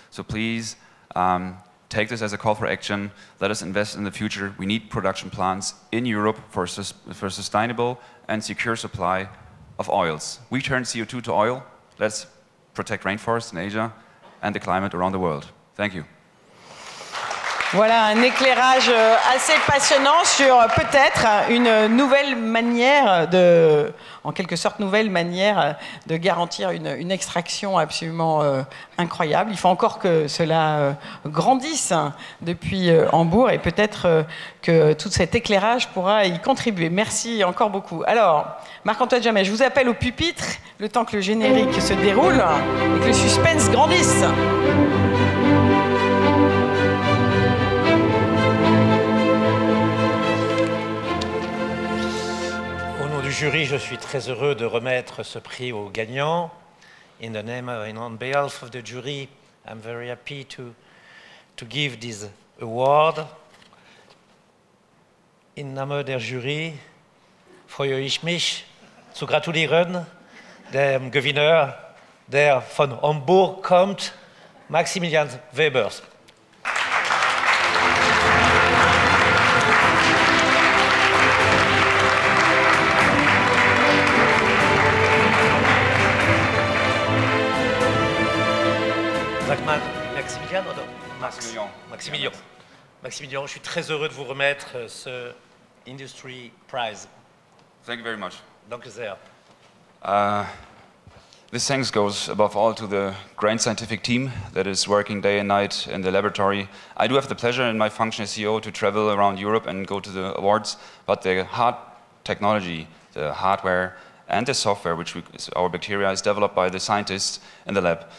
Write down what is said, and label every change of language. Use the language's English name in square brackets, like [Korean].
[English] So please take this as a call for action. Let us invest in the future. We need production plants in Europe for sustainable and secure supply of oils. We turn CO2 to oil. Let's protect rainforests in Asia and the climate around the world. Thank you. [French] Voilà un éclairage assez passionnant sur peut-être une nouvelle manière en quelque sorte nouvelle manière de garantir une extraction absolument incroyable. Il faut encore que cela grandisse depuis Hambourg et peut-être que tout cet éclairage pourra y contribuer. Merci encore beaucoup. Alors, Marc-Antoine Jammet, je vous appelle au pupitre le temps que le générique se déroule et que le suspense grandisse. Jury, je suis très heureux de remettre ce prix aux gagnants. [English] In the name and on behalf of the jury, I'm very happy to give this award. [German] In Name der Jury freue ich mich zu gratulieren dem Gewinner, der von Hamburg kommt, Maximilian Webers. Maximilian oder Max? Maximilian. [French] Maximilian, je suis très heureux de vous remettre ce Industry Prize. [English] Thank you very much. [German] Danke sehr. [English] This thanks goes above all to the great scientific team that is working day and night in the laboratory. I do have the pleasure in my function as CEO to travel around Europe and go to the awards, but the hard technology, the hardware, and the software, which our bacteria is developed by the scientists in the lab.